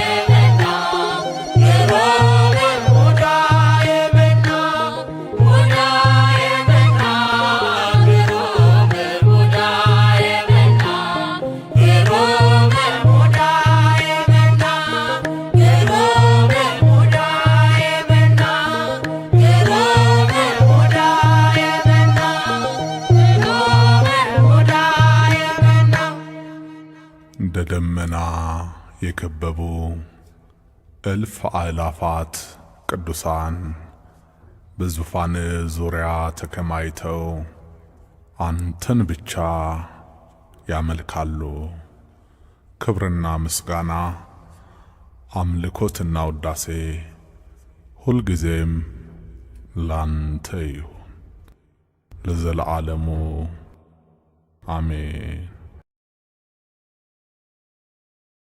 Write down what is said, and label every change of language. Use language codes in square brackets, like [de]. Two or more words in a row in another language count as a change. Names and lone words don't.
[am] መና ግሩም ሙዳየ መና ሙዳየ መና ግሩም ሙዳየ መና ግሩም ሙዳየ መና ግሩም ሙዳየ መና ግሩም ሙዳየ መና ግሩም ሙዳየ መና እንደ ደመና የከበቡ እልፍ አእላፋት ቅዱሳን በዙፋን ዙሪያ ተከማይተው አንተን ብቻ ያመልካሉ። ክብርና ምስጋና አምልኮትና ውዳሴ ሁልጊዜም ላንተ ይሁን ለዘለዓለሙ አሜን።